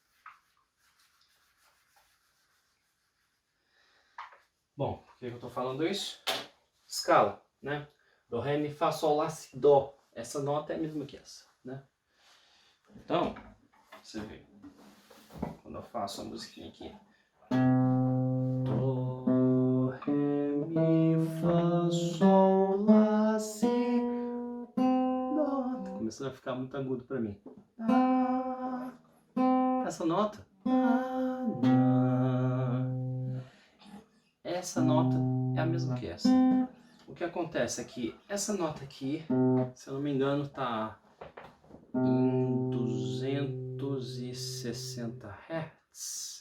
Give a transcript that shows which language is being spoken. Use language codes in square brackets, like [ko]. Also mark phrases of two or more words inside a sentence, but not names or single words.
[pt] Bom, por que eu estou falando isso? Escala, né? Do, ré, mi, fá, sol, lá, si, dó. Essa nota é a mesma que essa, né? Então, você vê. Quando eu faço a musiquinha aqui. Dó, ré, mi, fá, sol, lá, si, dó. Tá começando a ficar muito agudo para mim. Essa nota. Essa nota é a mesma que essa. O que acontece é que essa nota aqui, se eu não me engano, tá em 260 Hz.